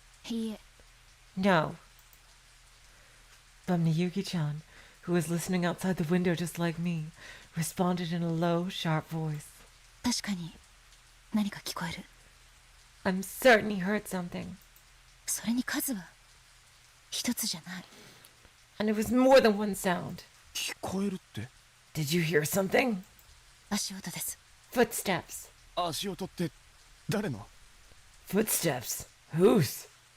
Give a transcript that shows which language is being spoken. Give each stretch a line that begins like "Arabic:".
Japanese: いいえ。
English: No. But Miyuki-chan, who was listening outside the window just like me, responded in a low, sharp voice.
Japanese: 確かに何か聞こえる。
English: I'm certain he heard something.
Japanese: それに数は一つじゃない。
English: And it was more than one sound.
Japanese: 聞こえるって
English: Did you hear something?
Japanese: 足音です。
English: Footsteps.
Japanese: 足音って誰の
English: Footsteps? Whose?